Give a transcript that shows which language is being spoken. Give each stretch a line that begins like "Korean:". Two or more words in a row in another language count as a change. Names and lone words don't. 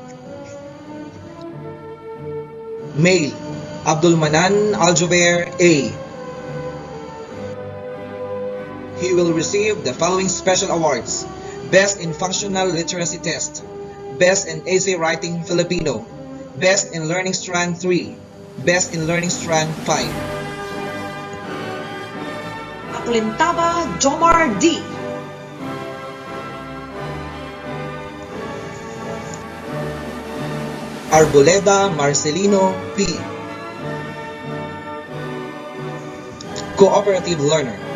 English: Male, Abdul Manan Aljubair A. He will receive the following special awards: Best in Functional Literacy Test, Best in Essay Writing Filipino, Best in Learning Strand 3, Best in Learning Strand 5. Aklintaba Jomar D. Arboleda Marcelino P. Cooperative Learner.